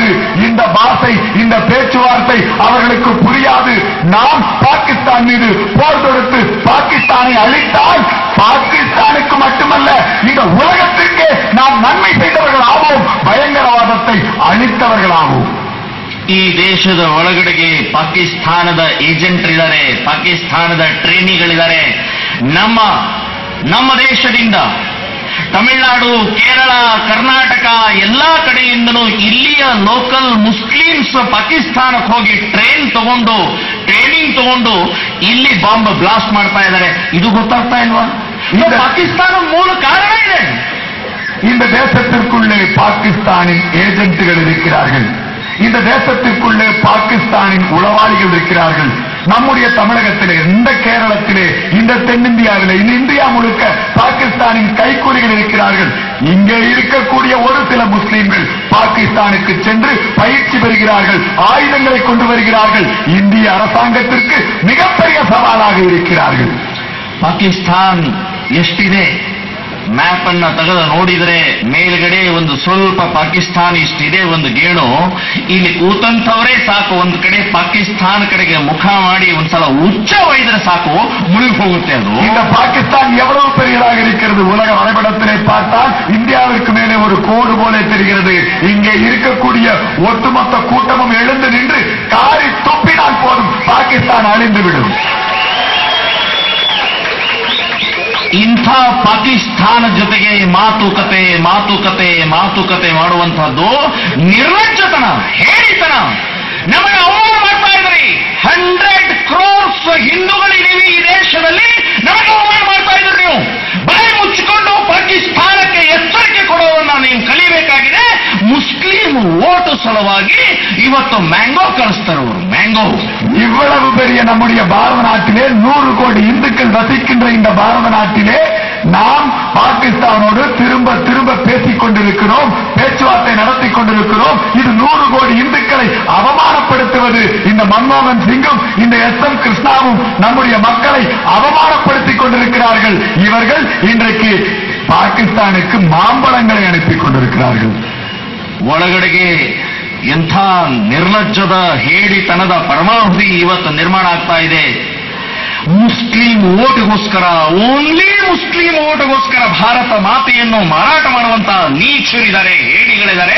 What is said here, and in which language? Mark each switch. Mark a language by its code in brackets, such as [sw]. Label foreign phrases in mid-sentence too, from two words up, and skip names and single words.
[ta] இந்த பாஷை, இந்த பேச்சுவார்த்தை அவர்களுக்கு புரியாது. நாம் பாகிஸ்தான் மீது போர் தொடுத்து பாகிஸ்தானை அழித்தால் பாகிஸ்தானுக்கு மட்டுமல்ல இந்த உலகத்திற்கே நாம் நன்மை செய்தவர்கள் ஆவோம், பயங்கரவாதத்தை அழித்தவர்களாவோம். [kn] ಈ ದೇಶದ ಒಳಗಡೆಗೆ ಪಾಕಿಸ್ತಾನದ ಏಜೆಂಟ್ರಿದ್ದಾರೆ, ಪಾಕಿಸ್ತಾನದ ಟ್ರೇನಿಗಳಿದ್ದಾರೆ. ನಮ್ಮ ದೇಶದಿಂದ ತಮಿಳುನಾಡು, ಕೇರಳ, ಕರ್ನಾಟಕ ಎಲ್ಲಾ ಕಡೆಯಿಂದನೂ ಇಲ್ಲಿಯ [en] local Muslims [kn] ಪಾಕಿಸ್ತಾನಕ್ಕೆ ಹೋಗಿ ಟ್ರೈನಿಂಗ್ ತಗೊಂಡು ಇಲ್ಲಿ [en] bomb blast [kn] ಮಾಡ್ತಾ ಇದ್ದಾರೆ. ಇದು ಗೊತ್ತಾಗ್ತಾ ಇಲ್ವಾ? ಪಾಕಿಸ್ತಾನ ಮೂಲ ಕಾರಣ ಇದೆ. [ta] இந்த தேசத்திற்குள்ளே பாகிஸ்தானின் ஏஜென்ட்டுகள் இருக்கிறார்கள். இந்த தேசத்திற்குள்ளே பாகிஸ்தானின் உளவாளிகள் இருக்கிறார்கள். நம்முடைய தமிழகத்திலே, இந்த கேரளத்திலே, இந்த தென்னிந்தியாவிலே, இந்த இந்தியா முழுக்க பாகிஸ்தானின் கைக்கூலிகள் இருக்கிறார்கள். இங்கே இருக்கக்கூடிய ஒரு சில முஸ்லீம்கள் பாகிஸ்தானுக்கு சென்று பயிற்சி பெறுகிறார்கள், ஆயுதங்களை கொண்டு வருகிறார்கள். இந்திய அரசாங்கத்திற்கு மிகப்பெரிய சவாலாக இருக்கிறார்கள். [kn] ಪಾಕಿಸ್ತಾನ್ ಎಷ್ಟಿದೆ? ಮ್ಯಾಪ್ ಅನ್ನ ತೆಗೆದು ನೋಡಿದರೆ ಮೇಲ್ಗಡೆ ಒಂದು ಸ್ವಲ್ಪ ಪಾಕಿಸ್ತಾನ ಇಷ್ಟಿದೆ, ಒಂದು ಗೇಣು. ಇಲ್ಲಿ ಕೂತಂಥವರೇ ಸಾಕು ಒಂದು ಕಡೆ ಪಾಕಿಸ್ತಾನ ಕಡೆಗೆ ಮುಖ ಮಾಡಿ ಒಂದ್ಸಲ ಉಚ್ಚ ಒಯ್ದರೆ ಸಾಕು, ಮುಳುಗಿ ಹೋಗುತ್ತೆ ಅದು. [ta] இந்த பாகிஸ்தான் எவ்வளவு பெரியதாக இருக்கிறது? உலக வரைபடத்திலே பார்த்தால் இந்தியாவிற்கு மேலே ஒரு கோடு போல தெரிகிறது. இங்கே இருக்கக்கூடிய ஒட்டுமொத்த கூட்டமும் எழுந்து நின்று காரி துப்பினால் போதும், பாகிஸ்தான் அழிந்துவிடும். [kn] ಇಂಥ ಪಾಕಿಸ್ತಾನ ಜೊತೆಗೆ ಮಾತುಕತೆ ಮಾಡುವಂತಹದ್ದು ನಿರ್ಲಜ್ಜತನ, ಹೇಳಿತನ. ನಮಗೆ ಅವಮಾನ ಮಾಡ್ತಾ ಇದ್ರಿ. 100 crores ಹಿಂದೂಗಳಿದ್ದೀವಿ ಈ ದೇಶದಲ್ಲಿ, ನಮಗೆ ಅವಮಾನ ಮಾಡ್ತಾ ಇದ್ರಿ. ನೀವು ಬಾಯಿ ಮುಚ್ಚಿಕೊಂಡು ಪಾಕಿಸ್ತಾನಕ್ಕೆ ಎಚ್ಚರಿಕೆ ಕೊಡೋದನ್ನ ನೀವು ಕಲಿಬೇಕಾಗಿದೆ. ಮುಸ್ಲಿಂ ಓಟು ಸಲುವಾಗಿ ಇವತ್ತು ಮ್ಯಾಂಗೋ ಕಳಿಸ್ತಾರೆ ಅವರು, ಮ್ಯಾಂಗೋ. [ta] இவ்வளவு பெரிய நம்முடைய பாரத நாட்டிலே 100 கோடி இந்துக்கள் வசிக்கின்ற இந்த பாரத நாட்டிலே நாம் பாகிஸ்தானோடு திரும்ப திரும்ப பேசிக் கொண்டிருக்கிறோம், பேச்சுவார்த்தை நடத்திக் கொண்டிருக்கிறோம். இது 100 கோடி இந்துக்களை அவமானப்படுத்துவது. இந்த மன்மோகன் சிங்கும் இந்த SM கிருஷ்ணாவும் நம்முடைய மக்களை அவமானப்படுத்திக் கொண்டிருக்கிறார்கள். இவர்கள் இன்றைக்கு பாகிஸ்தானுக்கு மாம்பழங்களை அனுப்பிக் கொண்டிருக்கிறார்கள். [kn] ಒಳಗಡೆಗೆ ಎಂಥ ನಿರ್ಲಜ್ಜದ ಹೇಡಿತನದ ಪರಮಾವಧಿ ಇವತ್ತು ನಿರ್ಮಾಣ ಆಗ್ತಾ ಇದೆ. ಮುಸ್ಲಿಂ ಓಟಿಗೋಸ್ಕರ, ಓನ್ಲಿ ಮುಸ್ಲಿಂ ಓಟಿಗೋಸ್ಕರ ಭಾರತ ಮಾತೆಯನ್ನು ಮಾರಾಟ ಮಾಡುವಂತಹ ನೀಚರಿದ್ದಾರೆ, ಹೇಡಿಗಳಿದ್ದಾರೆ.